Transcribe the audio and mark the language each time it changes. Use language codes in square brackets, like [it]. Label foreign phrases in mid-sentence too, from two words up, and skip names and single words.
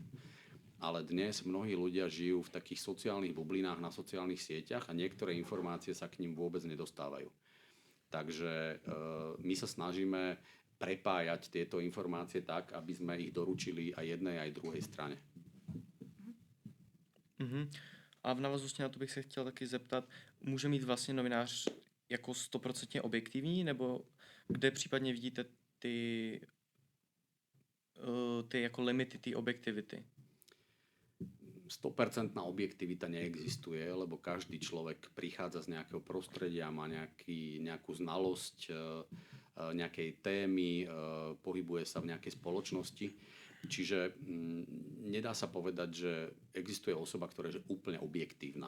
[sk] Ale dnes mnohí ľudia žijú v takých sociálnych bublinách na sociálnych sieťach a niektoré informácie sa k ním vôbec nedostávajú. Takže my sa snažíme prepájať tieto informácie tak, aby sme ich doručili aj jednej, aj druhej strane. [cs] A v návaznosti na to bych se chtěl taky zeptat, může mít vlastně novinář jako 100% objektivní, nebo kde případně vidíte ty jako limity té objektivity? [sk] 100% objektivita neexistuje, lebo každý človek prichádza z nejakého prostredia, má nejakú znalosť nejakej témy, pohybuje sa v nejakej spoločnosti. Čiže nedá sa povedať, že existuje osoba, ktorá je úplne objektívna.